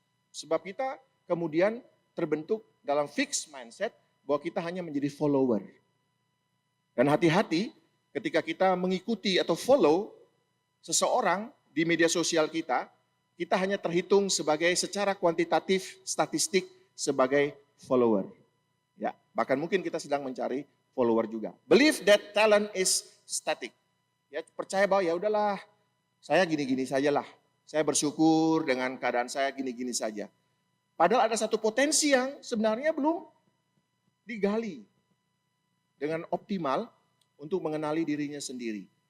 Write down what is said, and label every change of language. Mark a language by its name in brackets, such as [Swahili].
[Indonesian] Sebab kita kemudian terbentuk dalam fixed mindset bahwa kita hanya menjadi follower. Dan hati-hati ketika kita mengikuti atau follow seseorang di media sosial kita hanya terhitung sebagai secara kuantitatif statistik sebagai follower. Ya, bahkan mungkin kita sedang mencari follower juga. [English] Believe that talent is static. [Indonesian] Ya, percaya bahwa ya udahlah, saya gini-gini sajalah. Saya bersyukur dengan keadaan saya gini-gini saja. Padahal ada satu potensi yang sebenarnya belum digali dengan optimal untuk mengenali dirinya sendiri.